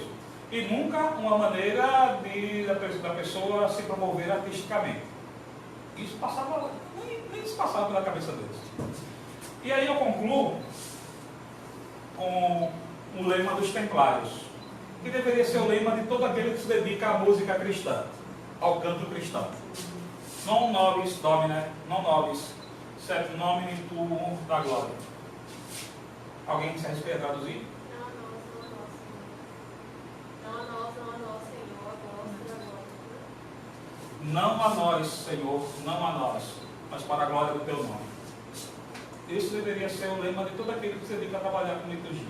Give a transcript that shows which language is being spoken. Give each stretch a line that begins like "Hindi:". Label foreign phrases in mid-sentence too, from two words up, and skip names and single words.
Portuguese: E nunca uma maneira da pessoa se promover artisticamente. Isso passava, nem se passava pela cabeça deles. E aí eu concluo com o lema dos Templários, que deveria ser o lema de todo aquele que se dedica à música cristã, ao canto cristão.
Latin: Non nobis domine, non nobis, Set nomine tuum da glória.
Portuguese: Alguém se arrisca a traduzir? Não a nós, Senhor, não a nós, mas para a glória do teu nome. Esse deveria ser o lema de todo aquele que se dedica a trabalhar com liturgia.